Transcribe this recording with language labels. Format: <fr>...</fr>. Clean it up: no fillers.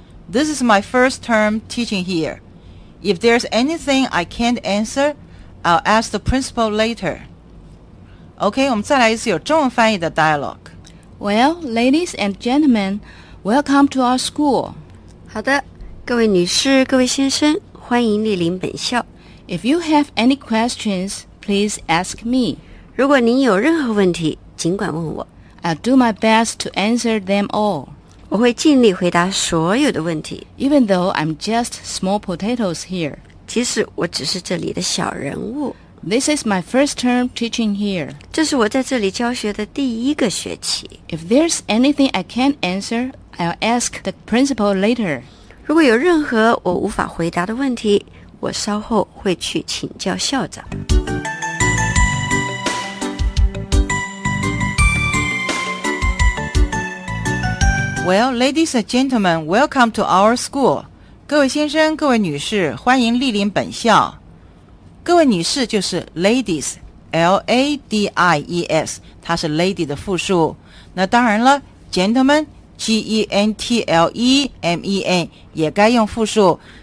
<en>This is my first term teaching here. If there's anything I can't answer,I'll ask the principal later.</en> <zh>OK, 我们再来一次有中文翻译的 dialogue.</zh> <en>Well, ladies and gentlemen, welcome to our school.</en> <zh>好的，各位女士，各位先生，欢迎莅临本校。</zh> <en>If you have any questions, please ask me.</en> <zh>如果您有任何问题，尽管问我。</zh> <en>I'll do my best to answer them all.</en> <zh>我会尽力回答所有的问题。</zh> <en>Even though I'm just small potatoes here.</en> <zh>其实我只是这里的小人物。</zh> <en>This is my first term teaching here.</en> <zh>这是我在这里教学的第一个学期。</zh> <en>If there's anything I can't answer, I'll ask the principal later.</en> <zh>如果有任何我无法回答的问题，我稍后会去请教校长。</zh> <en>Well, ladies and gentlemen, welcome to our school.</en> <zh>各位先生，各位女士，欢迎莅临本校。各位女士就是 ladies， L-A-D-I-E-S， 它是 lady 的复数。那当然了 ，gentlemen， G-E-N-T-L-E-M-E-N 也该用复数。</zh>